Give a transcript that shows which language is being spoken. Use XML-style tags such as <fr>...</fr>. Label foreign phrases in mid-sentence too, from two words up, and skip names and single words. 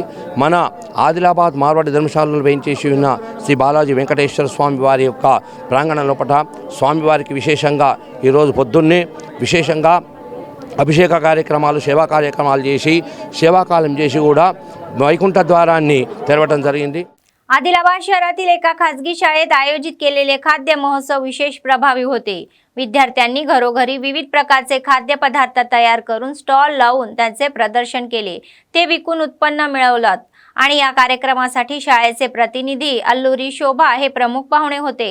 <te>మన ఆదిలాబాద్ మార్వాడి ధర్మశాలలో వేయించేసి ఉన్న శ్రీ బాలాజీ వెంకటేశ్వర స్వామి వారి యొక్క ప్రాంగణం లోపల స్వామివారికి విశేషంగా ఈరోజు పొద్దున్నే విశేషంగా అభిషేక కార్యక్రమాలు, సేవా కార్యక్రమాలు చేసి సేవాకాలం చేసి కూడా వైకుంఠ ద్వారాన్ని తెరవడం జరిగింది.</te> <mr>आदिलाबाद शहरातील एका खासगी शाळेत आयोजित केलेले खाद्य महोत्सव विशेष प्रभावी होते. विद्यार्थ्यांनी घरोघरी विविध प्रकारचे खाद्यपदार्थ तयार करून स्टॉल लावून त्याचे प्रदर्शन केले. ते विकून उत्पन्न मिळवलं आणि या कार्यक्रमासाठी शाळेचे प्रतिनिधी अल्लुरी शोभा हे प्रमुख पाहुणे होते.</mr>